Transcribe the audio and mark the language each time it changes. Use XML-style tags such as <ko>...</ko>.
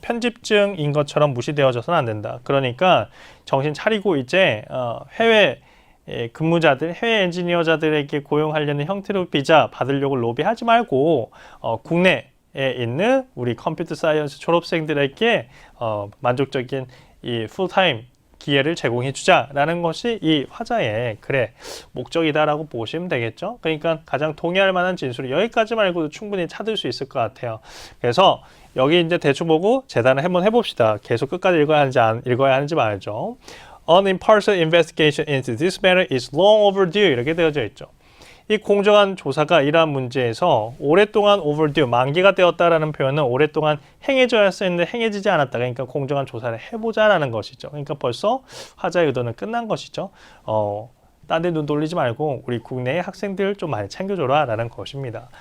<ko>편집증인 것처럼 무시되어져서는 안 된다. 그러니까 정신 차리고 이제 해외 근무자들, 해외 엔지니어자들에게 고용하려는 형태로 비자 받으려고 로비하지 말고 국내에 있는 우리 컴퓨터 사이언스 졸업생들에게 만족적인 이 풀타임 기회를 제공해 주자라는 것이 이 화자의 글의 목적이다라고 보시면 되겠죠. 그러니까 가장 동의할 만한 진술이 여기까지 말고도 충분히 찾을 수 있을 것 같아요. 그래서 여기 이제 대충 보고 재단을 한번 해봅시다. 계속 끝까지 읽어야 하는지 말죠.</ko> <en>An impartial investigation into this matter is long overdue</en> <ko>이렇게 되어져 있죠. 이 공정한 조사가 이러한 문제에서 오랫동안 overdue, 만기가 되었다라는 표현은 오랫동안 행해져야 했는데 행해지지 않았다. 그러니까 공정한 조사를 해보자라는 것이죠. 그러니까 벌써 화자의 의도는 끝난 것이죠. 딴 데 눈 돌리지 말고 우리 국내의 학생들 좀 많이 챙겨줘라 라는 것입니다.</ko>